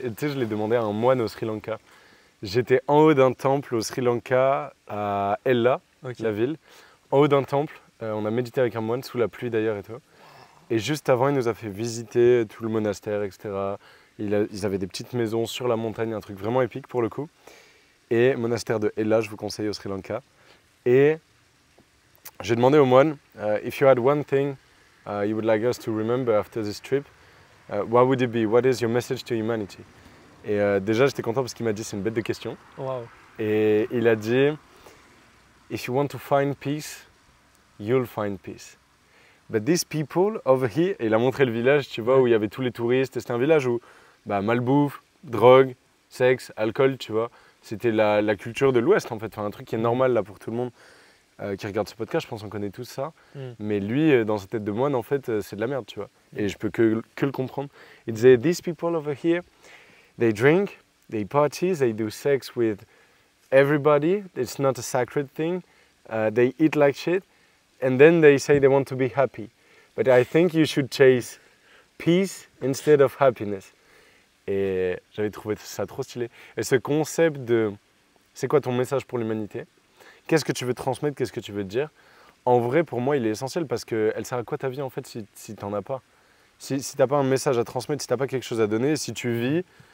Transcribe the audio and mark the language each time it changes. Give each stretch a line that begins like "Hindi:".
French: Et tu sais, je l'ai demandé à un moine au Sri Lanka. J'étais en haut d'un temple au Sri Lanka, à Ella, la ville. En haut d'un temple, on a médité avec un moine, sous la pluie d'ailleurs et tout. Et juste avant, il nous a fait visiter tout le monastère, etc. Ils avaient des petites maisons sur la montagne, un truc vraiment épique pour le coup. Et monastère de Ella, je vous conseille au Sri Lanka. Et j'ai demandé au moine,
English: if you had one thing you would like us to remember after this trip, what would it be? What is your message to humanity?
French: Et déjà, j'étais content parce qu'il m'a dit c'est une bête de question.
English: Wow.
French: Et il a dit
English: if you want to find peace, you'll find peace. But these people over here,
French: et il a montré le village, tu vois, où il y avait tous les touristes. C'était un village où malbouffe, drogue, sexe, alcool, tu vois. C'était la culture de l'Ouest en fait, enfin, un truc qui est normal là pour tout le monde qui regarde ce podcast. Je pense qu'on connaît tous ça. Mais lui, dans sa tête de moine, en fait, c'est de la merde, tu vois. Et je peux que le comprendre. Il disait
English: these people over here. They drink, they party, they do sex with everybody. It's not a sacred thing. They eat like shit. And then they say they want to be happy. But I think you should chase peace instead of happiness.
French: Et j'avais trouvé ça trop stylé. Et ce concept de c'est quoi ton message pour l'humanité? Qu'est-ce que tu veux transmettre? Qu'est-ce que tu veux te dire? En vrai, pour moi, il est essentiel parce qu'elle sert à quoi ta vie en fait si tu n'en as pas? Si tu n'as pas un message à transmettre, si tu n'as pas quelque chose à donner, si tu vis